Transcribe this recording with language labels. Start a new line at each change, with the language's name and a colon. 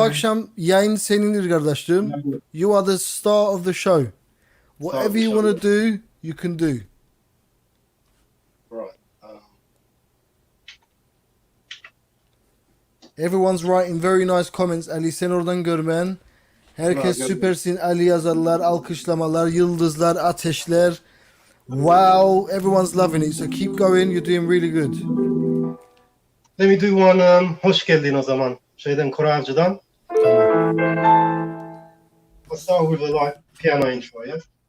Turkish: akşam yayın senindir kardeşim.
English: You are the star of the show. Whatever you want to do, you can do. Right. Everyone's writing very nice comments.
Turkish: Ali sen oradan görmen. Herkes süpersin Ali yazarlar, alkışlamalar, yıldızlar, ateşler.
English: Wow, everyone's loving it. So keep going. You're doing really good. Let me do one.
Turkish: Hoş geldin o zaman. Şeyden Koraycı'dan.
English: I'll start with a like piano intro, yeah.